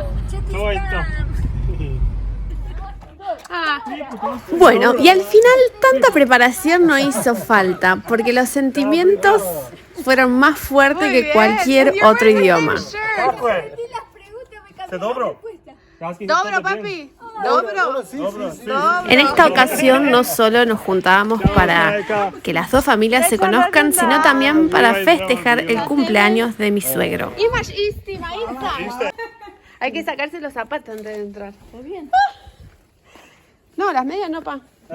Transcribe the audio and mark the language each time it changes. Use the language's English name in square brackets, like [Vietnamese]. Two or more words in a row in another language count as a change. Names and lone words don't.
[Spanish] Todo esto. Bueno, y al final tanta preparación no hizo falta, porque los sentimientos fueron más fuertes que cualquier otro idioma. [Russian] Какое? [Spanish] Las preguntas me cambiaron [Serbian] Te dobro. [Spanish] la respuesta. [Serbian] Dobro, papi. Dobro. [Spanish] Sí, sí, sí. En esta ocasión no solo nos juntábamos para que las dos familias se conozcan, sino también para festejar el cumpleaños de mi suegro. Hay que sacarse los zapatos antes de entrar. ¿Está bien? No, las medias no, pa.